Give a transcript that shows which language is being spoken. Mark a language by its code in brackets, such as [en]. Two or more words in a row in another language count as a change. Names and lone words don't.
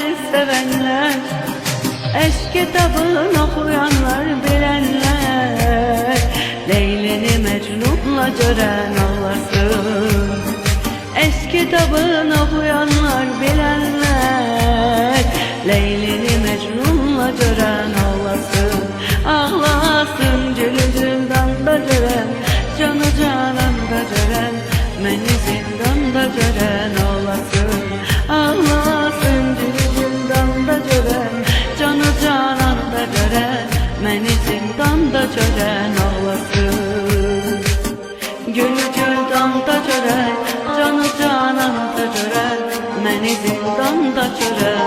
[tr] sevenler, eşk kitabını okuyanlar, bilenler, Leylini Mecnun'la gören ağlasın. Eşk kitabını okuyanlar, bilenler, Leylini Mecnun'la gören ağlasın. Ağlasın, gülü cüldanda gören, canı cananda gören, [az] məni zindanda görən ağlasın. Ağlasın, gülü cüldanda görən, canı cananda görən, məni zindanda görən ağlasın. Gülü cüldanda görən, canı cananda görən, məni zindanda görən